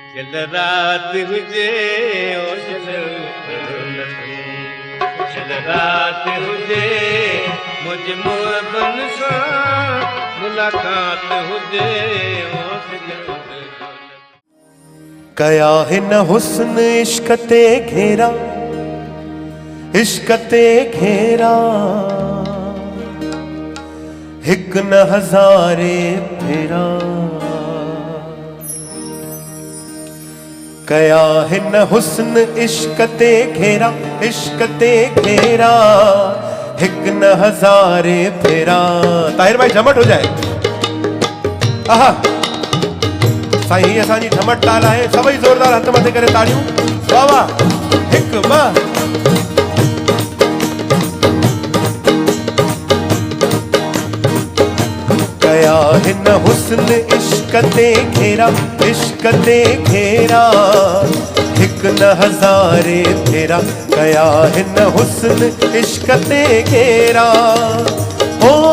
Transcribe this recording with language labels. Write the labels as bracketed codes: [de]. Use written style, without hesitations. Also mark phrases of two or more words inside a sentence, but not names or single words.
[sd] चल रात हुजे चल रात हुजे मुझ मुअबन सां मुलाकात हुजे कया हिन हुस्न इश्क ते घेरा इश्क ते घेरा हिक न हज़ारे फेरा कया हिन हुस्न इश्क ते घेरा इश्क ते घेरा हिक न हज़ारे फेरा। [ur] طاہر بھائی جھمٹ ہو جائے. [sd] आहा साईं ही असांजी झमट ताल आहे। सभई ज़ोरदार हथ मथे करे ताड़ियूं। वाह वाह। हिक ॿ कया हिन हुस्न इश्क ते घेरा इश्क ते घेरा हिक न हज़ारे फेरा कया हिन हुस्न इश्क ते घेरा ओ